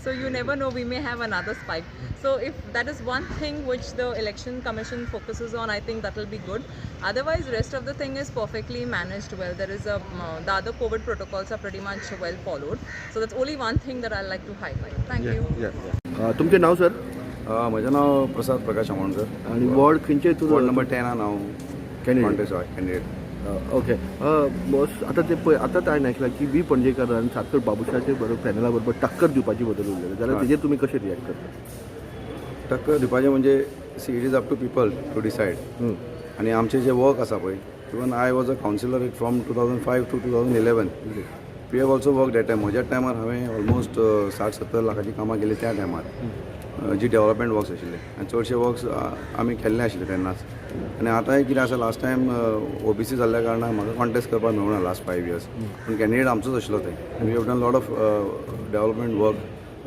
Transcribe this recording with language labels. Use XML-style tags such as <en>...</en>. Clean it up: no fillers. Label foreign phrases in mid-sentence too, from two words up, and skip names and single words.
<en>So you never know, we may have another spike. So if that is one thing which the election commission focuses on, I think that will be good. Otherwise, rest of the thing is perfectly managed well. There is the other COVID protocols are pretty much well followed. So that's only one thing that I'd like to highlight. Thank you.</en> <mr>तुमचे नाव सर?</mr> <kok>म्हजें नाव प्रसाद प्रकाश आमोणकर आणि वॉर्ड खंयचे</kok> <en>ward number</en> <kok>10 हांव कॅन्डिडेट.</kok> <en>okay boss</en> <kok>आता आतां हांवें आयकलां की बी पणजेकारान सातकर बाबुशाचे बरोबर पॅनला बरोबर टक्कर दिवपाची बदल उरलेले जाल्यार तेजेर तुमी कशें रिएक्ट करता? टक्कर दिवपाचें म्हणजे</kok> <en>see it is up to people to decide.</en> <kok>आनी आमचें जें वर्क आसा पळय,</kok> <en>even I was a councillor from 2005 to 2011. we have also work that time.</en> <kok>म्हज्या टायमार हांवें ऑलमोस्ट 60-70 लाखाची कामां केली त्या टायमार, जी</kok> <en>development works</en> <kok>आशिल्ले, आनी चडशे वर्क्स आमी केल्ले आशिल्ले तेन्नाच. आनी आतांय कितें आसा,</kok> <en>last time</en> <kok>OBC जाल्ल्या कारणान म्हाका कॉन्टेस्ट करपाक मेळूना</kok> <en>last 5 years.</en> <kok>पूण कॅन्डिडेट आमचोच आशिल्लो ते.</kok> <en>we have done lot of development work.</en>